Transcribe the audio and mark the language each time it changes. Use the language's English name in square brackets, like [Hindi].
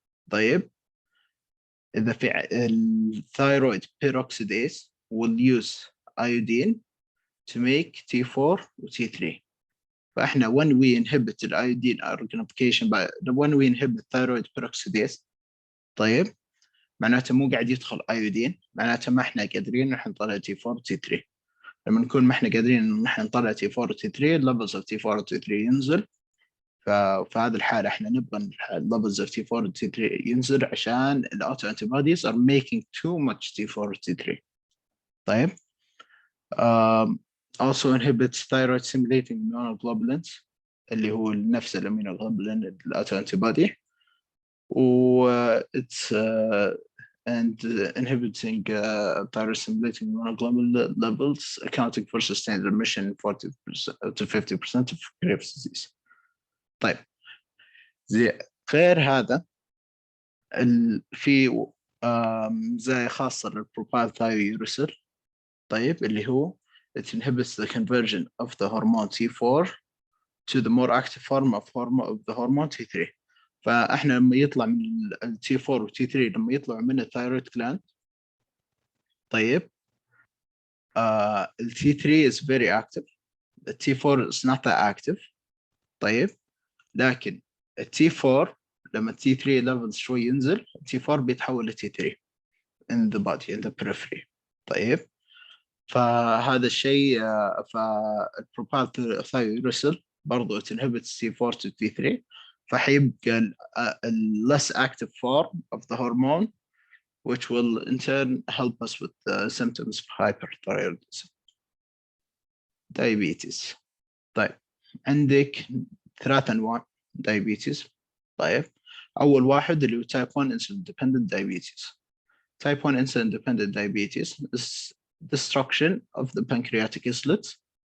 [Arabic] طيب إذا في الثايرويد [English] peroxidase will use iodine to make T4 و T3. [Arabic] فإحنا [English] when we inhibit the iodine organification by when we inhibit thyroid peroxidase [Arabic] طيب معناته مو قاعد يدخل ايودين، معناته ما احنا قادرين نحن نطلع T4 T3. لما نكون ما احنا قادرين نحن نطلع T4 T3 [English] levels of T4 T3 [Arabic] ينزل. ففي هذه الحالة احنا نبغى [English] levels of T4 T3 [Arabic] ينزل عشان [English] الauto antibodies are making too much T4 T3. طيب also inhibits thyroid stimulating immunoglobulins [Arabic] اللي هو نفس الامينوغلوبولين [English] الauto antibody و it's and inhibiting thyroid stimulating immunoglobulin levels accounting for sustained remission 40% to 50% of gravis disease. [Arabic] طيب زي غير هذا في مزايا خاصة للبروبايل ثايرويروسيل. طيب اللي هو [English] it inhibits the conversion of the hormone T4 to the more active form of the hormone T3. [Arabic] فاحنا لما يطلع من ال T4 و T3 لما يطلع من الثايرويد gland طيب ال [English] T3 is very active, the T4 is not that active. [Arabic] طيب لكن ال T4 لما ال T3 levels شوي ينزل ال T4 بيتحول ل T3 [English] in the body in the periphery. [Arabic] طيب فهذا الشيء فالبروبايل ثايرويروسيل برضو [English] it inhibits T4 to T3 [Arabic] فحيبقى [English] less active form of the hormone which will in turn help us with the symptoms of hyperthyroidism. diabetes. [Arabic] طيب عندك 3 أنواع diabetes. طيب أول واحد اللي هو [English] type 1 insulin dependent diabetes. type 1 insulin dependent diabetes is destruction of the pancreatic islets.